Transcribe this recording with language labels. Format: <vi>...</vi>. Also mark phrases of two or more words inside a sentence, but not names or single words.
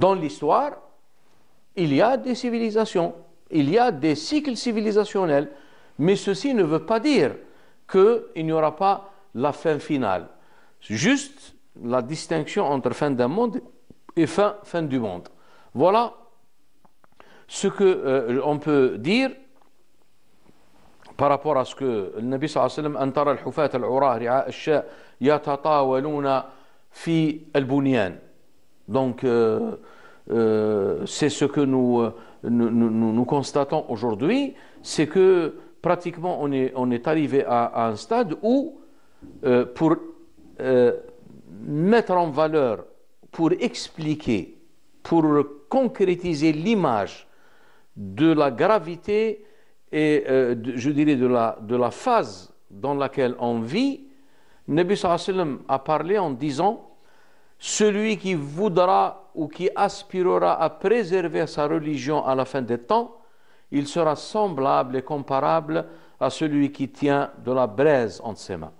<fr>Dans l'histoire, il y a des civilisations, il y a des cycles civilisationnels, mais ceci ne veut pas dire qu'il n'y aura pas la fin finale. Juste la distinction entre fin d'un monde et fin du monde. Voilà ce que on peut dire par rapport à ce que le Nabi</fr> <ar>صلى الله عليه وسلم أن ترى الحفاة العراة رعاء الشاء يتطاولون في البنيان.</ar> <fr>Donc c'est ce que nous constatons aujourd'hui, c'est que pratiquement on est arrivé à un stade où pour mettre en valeur, pour expliquer, pour concrétiser l'image de la gravité et je dirais de la phase dans laquelle on vit, Nabi</fr> <ar>صلى الله عليه وسلم</ar> <fr>a parlé en disant: celui qui voudra ou qui aspirera à préserver sa religion à la fin des temps, il sera semblable et comparable à celui qui tient de la braise entre ses mains.</fr>